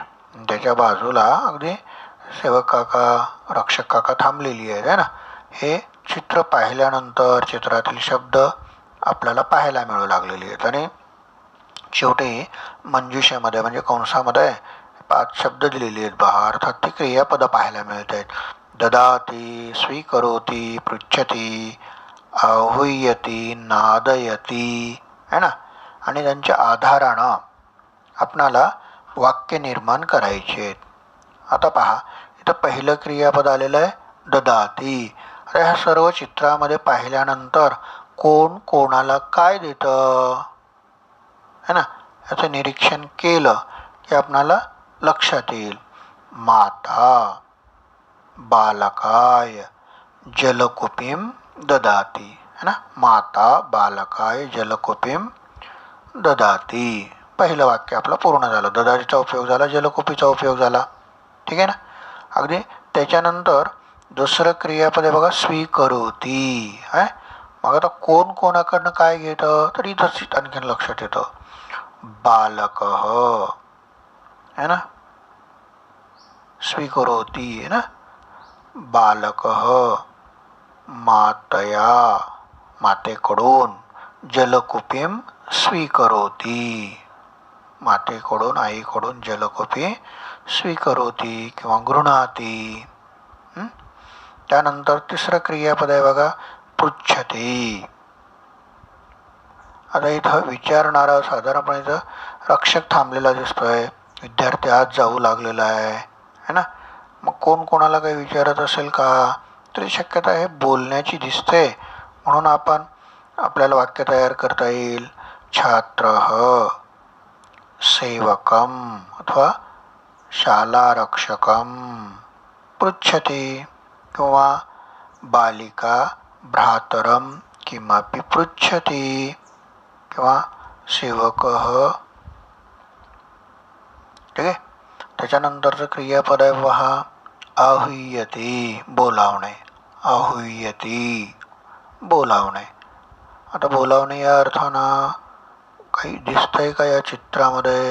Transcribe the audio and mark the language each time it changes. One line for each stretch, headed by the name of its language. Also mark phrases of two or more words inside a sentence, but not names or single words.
Marathi: त्याच्या बाजूला अगदी सेवक काका रक्षक काका थांबलेली आहेत
Hindi: है ना.
Marathi: हे चित्र पाहिल्यानंतर चित्रातील शब्द आपल्याला पाहायला मिळू लागलेली आहेत आणि शेवटी मंजुषेमध्ये म्हणजे कंसामध्ये 5 शब्द दिलेले आहेत पहा. अर्थात ती क्रियापद पाहायला मिळत आहेत.
Sanskrit: ददाती, स्वीकरोती, पृच्छती, आहुयती, नादयती
Hindi: है ना.
Marathi: आणि त्यांच्या आधारानं आपणाला वाक्य निर्माण करायचे आहेत. आता पहा इथं पहिलं क्रियापद आलेलं आहे ददाती. अरे ह्या सर्व चित्रामध्ये पाहिल्यानंतर कोण कोणाला काय देतं
Hindi: है ना
Marathi: याचं निरीक्षण केलं की आपणाला लक्षात येईल.
Sanskrit: माता बालकाय जलकुपीम ददाती
Hindi: है ना.
Sanskrit: माता बालकाय जलकुपीम ददाती.
Marathi: पहिलं वाक्य आपलं पूर्ण झालं. ददातीचा उपयोग झाला, जलकुपीचा उपयोग झाला. ठीक आहे ना. अगदी त्याच्यानंतर दुसरं क्रियापद आहे बघा, स्वीकरोती. मग आता कोण कोणाकडनं काय घेतं तर इथंच आणखीन लक्षात येतं.
Sanskrit: बालक
Hindi: है ना,
Sanskrit: स्वीकरोती
Hindi: है ना,
Sanskrit: बालक मातया, मातेकडून, जलकुपीम स्वीकरोती,
Marathi: मातेकडून आईकडून
Sanskrit: जलकुपी स्वीकरोती किंवा गृह्णाती.
Marathi: त्यानंतर तिसरं क्रियापद आहे बघा, पृच्छते. आता इथं विचारणारा साधारणपणे इथं रक्षक थांबलेला दिसतोय, विद्यार्थी आज जाऊ लागलेला आहे ना. मग कोण कोणाला काही विचारत असेल का, तरी शक्यता आहे बोलण्याची दिसते, म्हणून आपण आपल्याला वाक्य तयार करता येईल.
Sanskrit: छात्र सेवकम अथवा शालारक्षकम पृच्छते, किंवा बालिका भ्रातरम किमपि पृच्छति,
Marathi: किंवा सेवक. ठीक आहे. त्याच्यानंतरचं क्रियापद आहे पहा, आहुयती, बोलावणे. आहुयती, बोलावणे. आता बोलावणे या अर्थानं काही दिसतंय का या चित्रामध्ये?